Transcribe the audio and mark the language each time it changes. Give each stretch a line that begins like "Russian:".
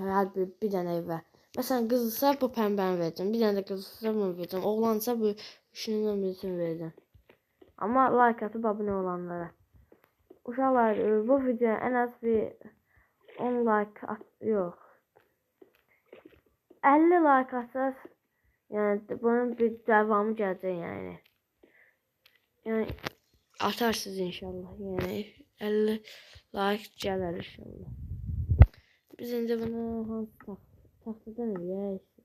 Azerbaijani: Hər bir dənə evə. Məsələn qızılsa bu pəmbəni verəcəm. Bir dənə də qızılsa bunu verəcəm. Oğlansa bu üçünün birisini verəcəm. Amma like atıp abunə olanlara. Uşaqlar bu videoya ən az bir 10 like yox.
Turkish: 50 like atsaz yani bunun bir devamı gelecek yani. Yani atarsınız inşallah. Yani 50 like gelir inşallah.
Azerbaijani: Biz indi bunu hangi taxtadan eləyək?